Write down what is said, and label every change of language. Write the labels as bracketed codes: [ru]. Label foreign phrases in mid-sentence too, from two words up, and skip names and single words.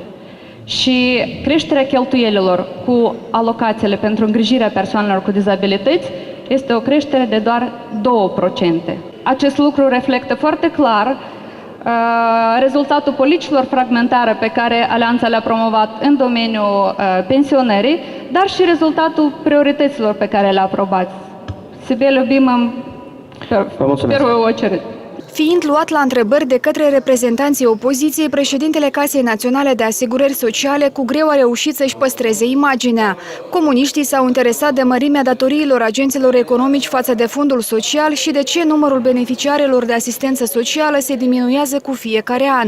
[ro] Și creșterea cheltuielilor cu alocațiile pentru îngrijirea persoanelor cu dizabilități este o creștere de doar 2%. Acest lucru reflectă foarte clar rezultatul politicilor fragmentare pe care Alianța le-a promovat în domeniul pensionării, dar și rezultatul priorităților pe care le-a aprobat. [ru] Себе любим в первую очередь. [ro] Fiind luat la întrebări de către reprezentanții opoziției, președintele Casei Naționale de Asigurări Sociale cu greu a reușit să-și păstreze imaginea. Comuniștii s-au interesat de mărimea datoriilor agenților economici față de fondul social și de ce numărul beneficiarilor de asistență socială se diminuează cu fiecare an.